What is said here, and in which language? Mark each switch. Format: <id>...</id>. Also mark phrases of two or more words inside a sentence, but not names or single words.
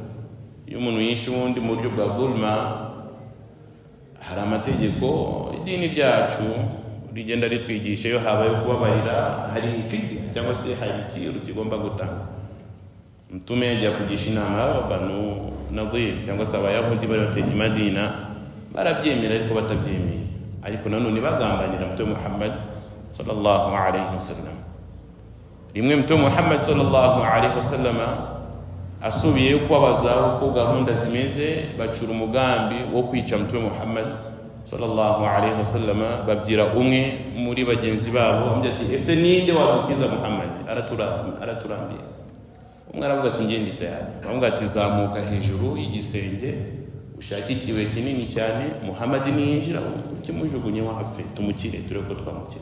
<rw>Iyo umuntu yishe undi mu buryo bwa zulma, hari amategeko idini ryacu rigenda ritwigisha iyo habaye kubabarira hari fidya cyangwa se hari ikiru kigomba gutanga. Mtume yajya kugisha inama Banu Nadhir cyangwa se abayahudi bari batuye i Madina, barabyemera ariko batabyemeye, ariko nanone bagambanira Mtume Muhammad</rw> <ar>صلى الله عليه وسلم.</ar> <rw>Rimwe Mtume Muhammad</rw> <ar>صلى الله عليه وسلم</ar> <rw>asubiye kubabaza uko gahunda zimeze, bacura umugambi wo kwica Mtume Muhammad</rw> <ar>صلى الله عليه وسلم.</ar> <rw>Babwira umwe muri bagenzi babo ambye ati ese ninde wadukiza Muhammad, araturambiye. Umwe aravuga ati ngende tayari. Bamubwira ati zamuka hejuru y'igisenge ushaka ikiwe kinini cyane, Muhammad niyinjira kimujugunye wahapfe tumukire tureko twamukira.</rw>